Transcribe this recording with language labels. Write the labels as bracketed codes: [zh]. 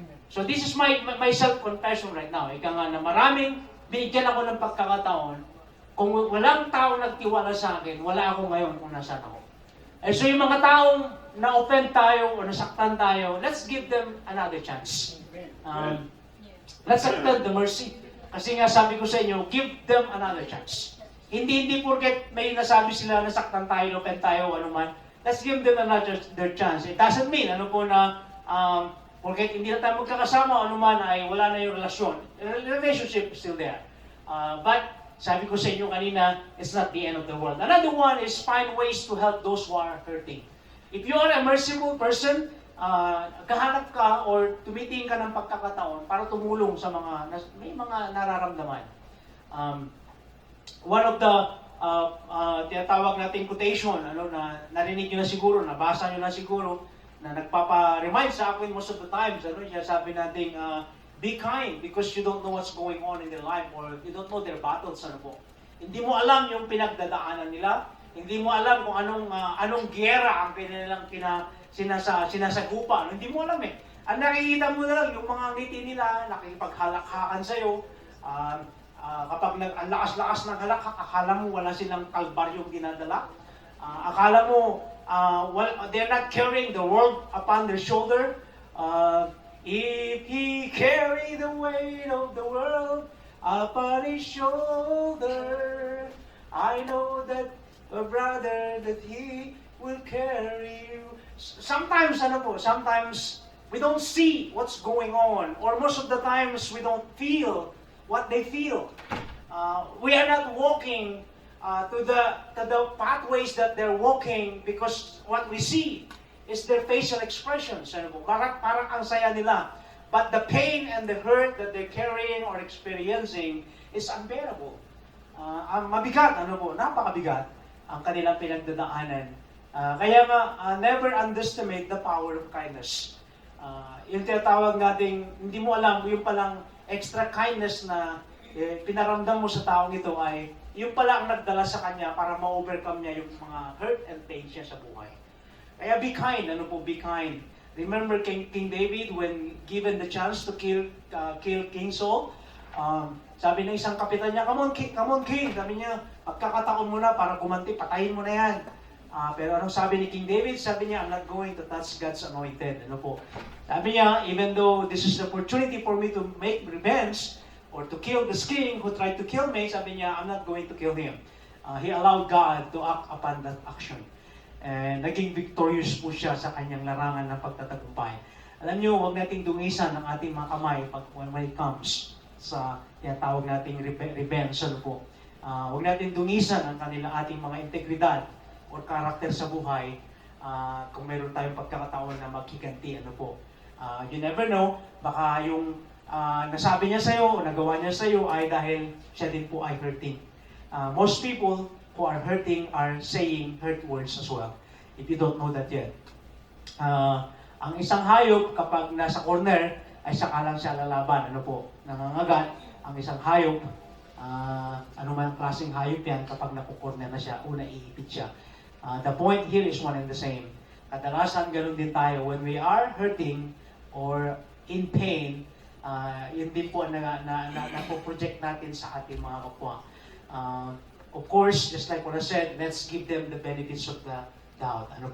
[en] So, this is my self-confession right now. [tl] Ika nga na maraming binigyan ako ng pagkakataon. Kung walang tao nagtiwala sa akin, wala ako ngayon kung nasaan ako. And so, yung mga taong na-offend tayo o nasaktan tayo, [en] let's give them another chance. Let's accept the mercy. [tl] Kasi nga sabi ko sa inyo, [en] give them another chance. [tl] Hindi porket may nasabi sila, nasaktan tayo, na-offend tayo, [en] let's give them their chance. It doesn't mean, [tl] ano po na, porket hindi na tayo magkakasama o anuman ay wala na yung relasyon. [en] Relationship is still there. But, [tl] sabi ko sa inyo kanina, [en] it's not the end of the world. Another one is find ways to help those who are hurting. If you are a merciful person, [tl] kahanap ka or tumitingin ka ng pagkakataon para tumulong sa may mga nararamdaman. [en] One of the [tl] tinatawag nating [en] quotation, [tl] na narinig nyo na siguro, nabasa nyo na siguro, na nagpapa-remind sa akin [en] most of the times, [tl] sabi nating, [en] be kind because you don't know what's going on in their life or you don't know their battles, po. [tl] Hindi mo alam yung pinagdadaanan nila, hindi mo alam kung anong giyera ang kanilang sinasagupa. Hindi mo alam eh. Ang nakikita mo na lang yung mga ngiti nila, nakikipaghalakhakan sa'yo. Kapag ang lakas-lakas ng halakhak, akala mo wala silang kalbaryong dinadala. Akala mo [en] they're not carrying the world upon their shoulder. If he carry the weight of the world upon his shoulder, I know that a brother that he will carry you. Sometimes, sometimes we don't see what's going on, or most of the times we don't feel what they feel. We are not walking to the pathways that they're walking because what we see is their facial expressions. [tl] Parang ang saya nila. [en] But the pain and the hurt that they're carrying or experiencing is unbearable. [tl] Mabigat, napakabigat ang kanilang pinagdadaanan. [en] Kaya never underestimate the power of kindness. [tl] Yung tinatawag nating, hindi mo alam, yung palang [en] extra kindness [tl] na pinaramdam mo sa taong ito ay, yung pala ang nagdala sa kanya para ma-overcome niya yung mga [en] hurt and pain [tl] siya sa buhay. Kaya [en] be kind, be kind. Remember King David when given the chance to kill King Saul? [tl] Sabi ng isang kapitan niya, [en] come on King. [tl] Sabi niya, pagkakataon mo na para gumanti, patayin mo na yan. Pero anong sabi ni King David? Sabi niya, [en] I'm not going to touch God's anointed. Sabi niya, even though this is the opportunity for me to make revenge or to kill this king who tried to kill me, [tl] sabi niya, [en] I'm not going to kill him. He allowed God to act upon that action. [tl] And naging victorious po siya sa kanyang larangan ng pagtatagumpay. Alam niyo, huwag nating dungisan ang ating mga kamay [en] when it comes [tl] sa tawag nating revenge. Huwag nating dungisan ang ating mga integridad or karakter sa buhay kung mayroon tayong pagkakataon na magkiganti. [en] You never know, [tl] baka yung nasabi niya sa'yo o nagawa niya sa'yo ay dahil siya din po ay hurting. [en] Most people who are hurting are saying hurt words as well, if you don't know that yet. [tl] Ang isang hayop, kapag nasa corner, ay saka lang siya lalaban. Nangangagat. Ang isang hayop, ano man ang klaseng hayop yan, kapag nakukorner na siya, una iipit siya. [en] The point here is one and the same. [tl] Kadalasan, ganun din tayo. [en] When we are hurting or in pain, [tl] yun din po na napoproject natin sa ating mga kapwa. [en] Of course, just like what I said, let's give them the benefits of the doubt.